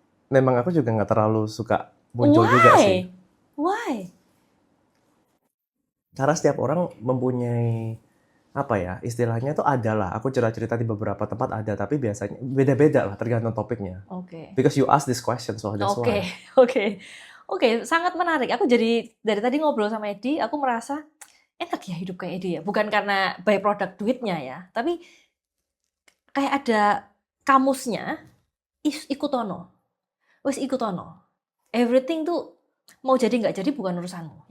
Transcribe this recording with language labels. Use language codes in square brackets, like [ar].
[id] Memang aku juga nggak terlalu suka muncul juga sih. [en] Why? [id] Karena setiap orang mempunyai apa ya istilahnya tuh ada lah. Aku cerita di beberapa tempat ada, tapi biasanya beda-beda lah tergantung topiknya. Oke. [en] Because you ask this question, so that's why. [id] Oke, sangat menarik. Aku jadi dari tadi ngobrol sama Edi, aku merasa enak ya hidup kayak Edi ya. Bukan karena [en] by product [id] duitnya ya, tapi kayak ada kamusnya ikutono. [jv] Wes ikutono. [id] Everything tuh mau jadi nggak jadi bukan urusanmu.